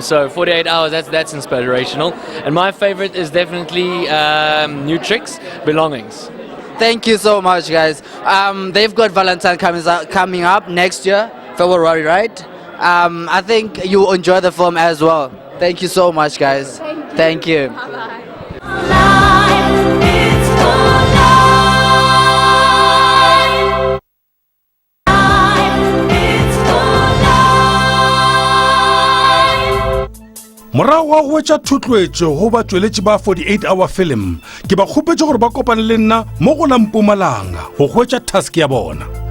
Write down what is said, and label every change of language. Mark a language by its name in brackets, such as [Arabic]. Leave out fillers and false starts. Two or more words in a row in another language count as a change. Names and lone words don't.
[English] So 48 hours, that's inspirational. And my favorite is definitely New Tricks, Belongings. Thank you so much, guys. They've got Valentine coming up next year, February, right? I think you enjoy the film as well. Thank you so much, guys. Thank you. [Northern Sotho] Morago wa go wetša thotloetšo go batsweletši ba 48-hour film ke ba kgopetše gore ba kopane le nna mo go la Mpumalanga go hwetša task ya bona.